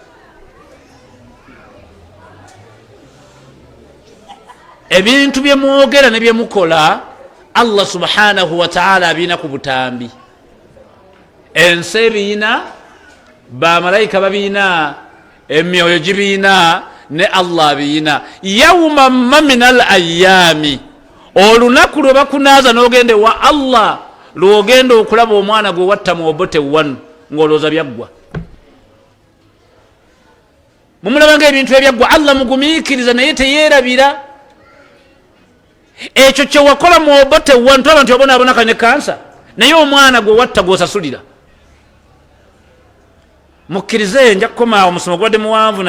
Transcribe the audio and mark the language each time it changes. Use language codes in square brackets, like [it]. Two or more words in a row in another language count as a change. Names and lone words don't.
[lg] ebintu bye mwogera ne bye mukola Allah [ar] سبحانه وتعالى [lg] abiina ku butambi ensi ebiina bamalayika babiina emyoyo gibiina ne Allah abiina [ar] يوما ما من الأيام [lg] olunaku lwe bakunaaza n'ogende wa Allah lwogenda okulaba omwana gwe watta mu obote wanu ng'olooza byaggwa mumulabanga ebintu ebyaggwa Allah mugumiikiriza naye teyeerabira ekyo kye wakola mu obote wanu tulaba nti obonaabonaka ne kansa naye omwana gwe watta gw'osasulira mukkirize nja kukomaawo omusomo gwadde muwanvu